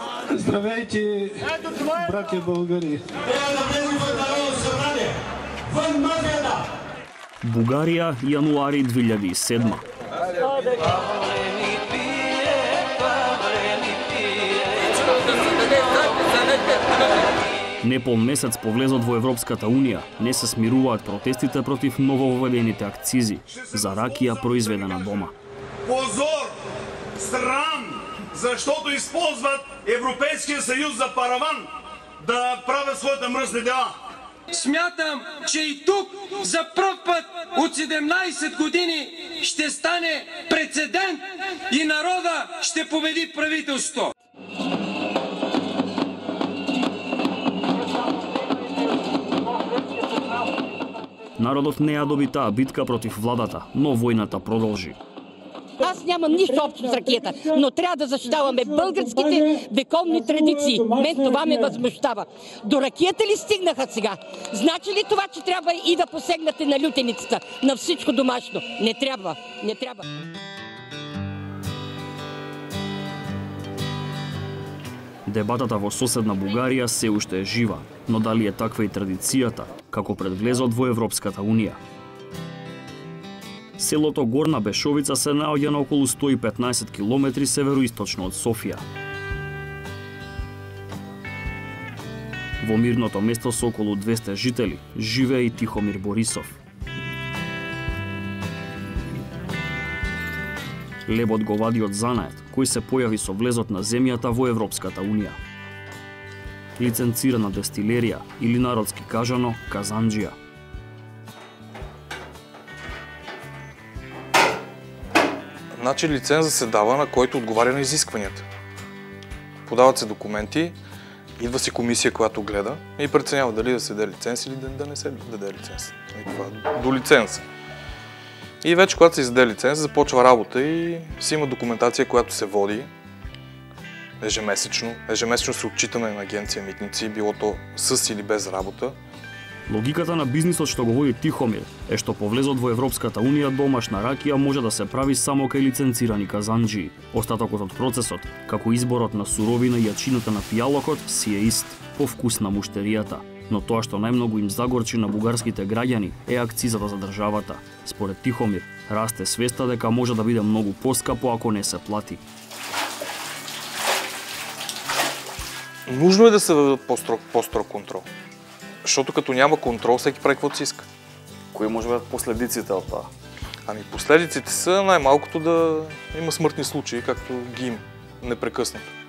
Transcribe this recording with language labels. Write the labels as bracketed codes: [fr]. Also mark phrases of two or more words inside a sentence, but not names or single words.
[bg] Здравейте, братя българи! [mk] Бугарија, јануари 2007. Непол месец по влезот во Европската Унија не се смируваат протестите против нововведените акцизи за ракија произведена дома. [bg] Позор! Срам! Заштото използват Европейския съюз за параван да правят своите мръсни дела. Смятам, че и тук за пръв път от 17 години ще стане прецедент и народа ще победи правителството. [mk] Народот не ја доби таа битка против владата, но војната продолжи. [bg] Аз нямам нищо общо с ракета, но трябва да защитаваме българските вековни традиции. Мен това ме възмущава. До ракета ли стигнаха сега? Значи ли това, че трябва и да посегнате на лютеницата, на всичко домашно? Не трябва, не трябва. [mk] Дебатата во соседна Бугарија се уште е жива, но дали е таква и традицијата, како пред влезот во Европската Унија? Селото Горна Бешовица се наоѓа на околу 115 километри североисточно од Софија. Во мирното место со околу 200 жители живее и Тихомир Борисов. Лебот го вади од занаед, кој се појави со влезот на земјата во Европската Унија. Лиценцирана дестилерија или народски кажано казанџија. [bg] Значи лиценза се дава на който отговаря на изискванията. Подават се документи, идва си комисия, която гледа и преценява дали да се даде лиценз или да не се даде лиценз. До лиценз. И вече, когато се издаде лиценз, започва работа и си има документация, която се води ежемесечно. Ежемесечно се отчитаме на агенция Митници, било то с или без работа. [mk] Логиката на бизнисот што го води Тихомир е што по влезот во Европската Унија домашна ракија може да се прави само кај лиценцирани казанџии. Остатокот од процесот, како изборот на суровина и јачината на пијалокот, си е ист, по вкус на муштеријата. Но тоа што најмногу им загорчи на бугарските граѓани е акцизата за државата. Според Тихомир, расте свеста дека може да биде многу поскапо ако не се плати. [bg] Нужно е да се въведат по-строг контрол. Защото като няма контрол, всеки прави каквото си иска. Кои може да бъдат последиците от това? Ами последиците са най-малкото да има смъртни случаи, както ги има непрекъснато.